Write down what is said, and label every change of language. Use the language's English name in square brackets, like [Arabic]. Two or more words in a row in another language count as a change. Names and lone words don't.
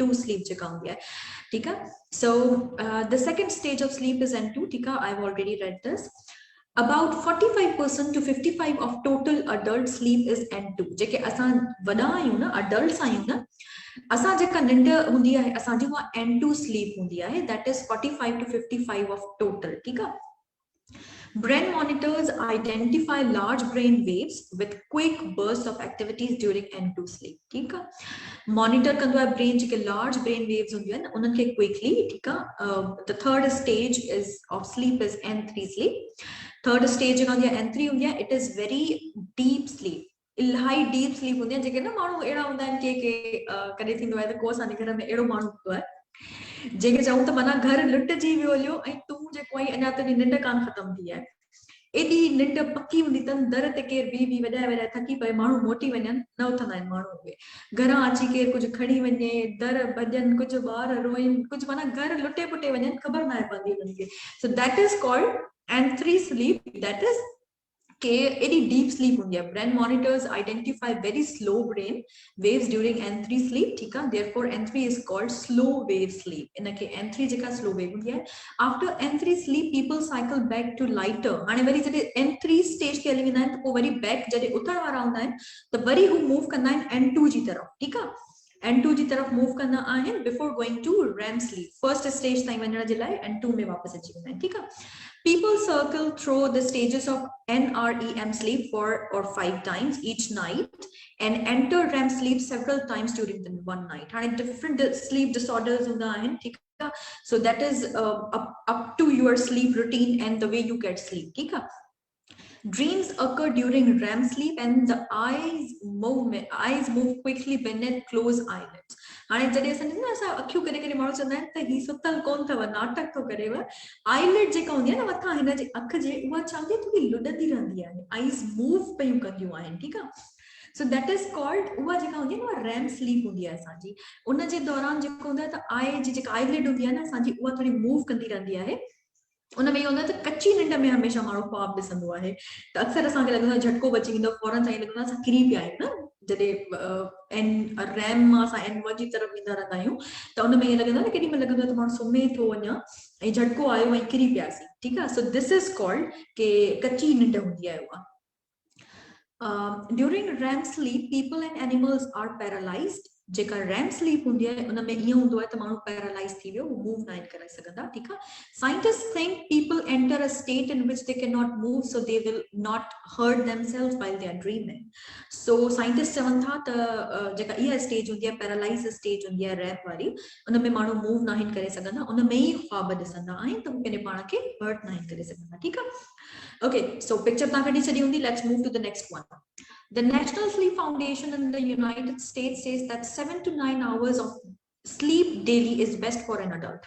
[English] sleep [Sindhi] जेका हूंदी आहे [Hindi] ठीक है [English] so the second stage of sleep is N2 [Hindi] ठीक है [English] I've already read this about 45% to 55 of total adult sleep is N2 [Sindhi] जेके असां वॾा आहियूं न adults आहियूं न असां जेका निंड हूंदी आहे असांजी [English] उहा N2 sleep [Sindhi] हूंदी आहे [English] that is 45 to 55 of total [Hindi] ठीक है [English] Brain monitors identify large brain waves with quick bursts of activities during N2 sleep. [Hindi] ठीक है? [Sindhi] Monitor कंदो आहे brain जेके [English] large brain waves [Sindhi] हूंदियूं आहिनि उन्हनि खे quickly [Hindi] ठीक है? [English] The third stage is of sleep is N3 sleep. Third stage [Sindhi] जेका हूंदी आहे N3 हूंदी आहे [English] it is very deep sleep. [Sindhi] इलाही [English] deep sleep [Sindhi] हूंदी आहे जेके न माण्हू अहिड़ा हूंदा आहिनि के कॾहिं थींदो आहे त को असांजे घर में अहिड़ो माण्हू हूंदो आहे जेके चऊं त माना घर लुटिजी वियो हलियो ऐं तूं जेको आई अञा तुंहिंजी निंड कान ख़तम थी आहे एॾी निंड पकी हूंदी अथनि दर ते केरु बी वॼाए थकी पए माण्हू मोटी वञनि न उथंदा आहिनि माण्हू उहे घरां अची केरु कुझु खणी वञे दर भॼनि कुझु ॿार रोइनि कुझु माना घर लुटे पुटे वञनि ख़बर न आहे पवंदी उन्हनि खे [English] so that is called N3 sleep that is [Sindhi] के एडी [English] deep sleep [Sindhi] हूंदी आहे [English] brain monitors identify very slow brain waves during N3 sleep [Sindhi] ठीक आहे [English] therefore N3 is called slow wave sleep [Sindhi] इनके N3 जेका [English] slow wave [Sindhi] हूंदी आहे [English] after N3 sleep people cycle back to lighter [Sindhi] हाणे वरी जॾहिं N3 स्टेज के हली वेंदा आहिनि त पोइ वरी बैक जॾहिं उथण वारा हूंदा आहिनि त वरी हू मूव कंदा आहिनि N2 जी तरफ़ ठीक आहे N2 जी तरफ़ मूव कंदा आहिनि [English] before going to REM sleep first stage [Sindhi] ताईं वञण जे लाइ N2 में वापसि अची वेंदा आहिनि ठीक आहे [English] People circle through the stages of NREM sleep 4 or 5 times each night and enter REM sleep several times during the one night. And different sleep disorders [Sindhi] हूंदा हैं, [English] so that is up to your sleep routine and the way you get sleep. Dreams occur during REM sleep and the eyes move quickly beneath closed eyelids. [Sindhi] हाणे जॾहिं असां न असां अखियूं करे करे माण्हू चवंदा आहिनि त ही सुतल कोन अथव नाटक थो करेव आईलिड जेका हूंदी आहे न मथां हिन जे अख जे उहा छा हूंदी आहे थोरी लुॾंदी रहंदी आहे आईज़ मूव पयूं कंदियूं आहिनि ठीकु आहे [English] So that is called [Sindhi] उहा जेका हुंदी आहे न [English] REM sleep [Sindhi] हुंदी आहे असांजी उन जे दौरान जेको हूंदो आहे त आई जी जेका आईलिड हुंदी आहे न असांजी उहा थोड़ी मूव कंदी रहंदी आहे उन में होंदा त कच्ची निंड में हमेशा माण्हू ख्वाब ॾिसंदो आहे त अक्सर असांखे लॻंदो आहे झटको बची वेंदो फौरन सां लॻंदो आहे असां किरी पिया आहियूं न जॾहिं एन रैम मां असां एन वन जी तरफ़ वेंदा रहंदा आहियूं त उन में ईअं लॻंदो आहे न केॾी महिल लॻंदो आहे त माण्हू सुम्हे थो वञा ऐं झटको आयो ऐं किरी पियासीं ठीकु आहे [English] so this is called [Sindhi] के कच्ची निंड हूंदी आहे उहा [English] during REM sleep people and animals are paralyzed [Sindhi] जेका REM sleep हुंदी आहे उन में ईअं हूंदो आहे त माण्हू पैरालाइज थी वियो मूव न करे सघंदा ठीकु आहे [English] scientists think people enter a state in which they cannot move so they will not hurt themselves while they are dreaming so scientists [Sindhi] चवनि था त जेका इहा स्टेज हूंदी आहे पैरालाइज स्टेज हूंदी आहे REM वारी उन में माण्हू मूव न आहिनि करे सघंदा उन में ई ख्वाब ॾिसंदा आहिनि त पंहिंजे पाण खे हर्ट न आहिनि करे सघंदा ठीकु आहे [English] Okay, so picture [Sindhi] तव्हां कढी छॾी हूंदी [English] let's move to the next one The National Sleep Foundation in the United States says that 7 to 9 hours of sleep daily is best for an adult.